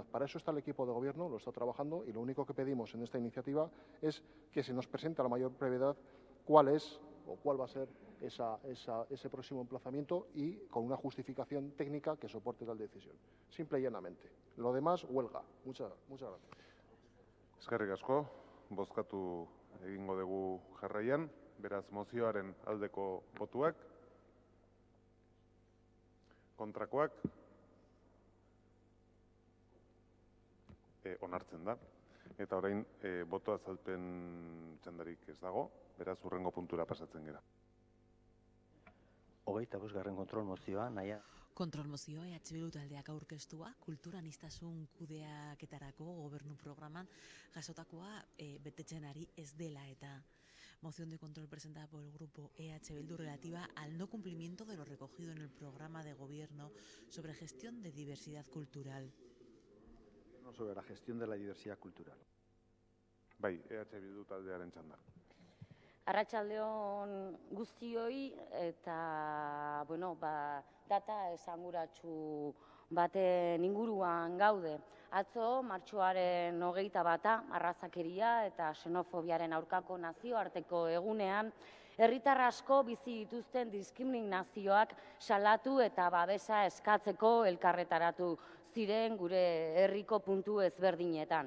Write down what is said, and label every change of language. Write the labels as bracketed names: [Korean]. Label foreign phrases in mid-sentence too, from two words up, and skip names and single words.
[Spanish] Para eso está el equipo de gobierno, lo está trabajando y lo único que pedimos en esta iniciativa es que se nos presente a la mayor brevedad cuál es o cuál va a ser ese próximo emplazamiento y con una justificación técnica que soporte tal decisión. Simple y llanamente. Lo demás, huelga. Muchas gracias. [Basque] Eskerrik asko, bozkatu egingo dugu jarraian, beraz mozioaren aldeko botuak, kontrakoak, onartzen da. Eta orain boto azalpen txandarik ez dago, beraz hurrengo puntura pasatzen gara. 25. kontrol mozioa, Naia. Kontrol mozioa Bildu taldeak aurkeztua, kulturaniztasun kudeaketarako gobernu programan jasotakoa betetzen ari ez dela eta [Spanish] moción de control presentada por el grupo Bildu relativa al no cumplimiento de lo recogido en el programa de gobierno sobre gestión de diversidad cultural. Sobre la gestión de la diversidad cultural. [Basque] Bai, Bildu taldearen txanda. Arratsaldeon guztioi eta data esanguratsu baten inguruan gaude. Atzo martxoaren 21 arrazakeria eta xenofobiaren aurkako nazioarteko egunean herritar asko bizi dituzten diskriminazioak salatu eta babesa eskatzeko elkarretaratu ziren gure herriko puntu ezberdinetan.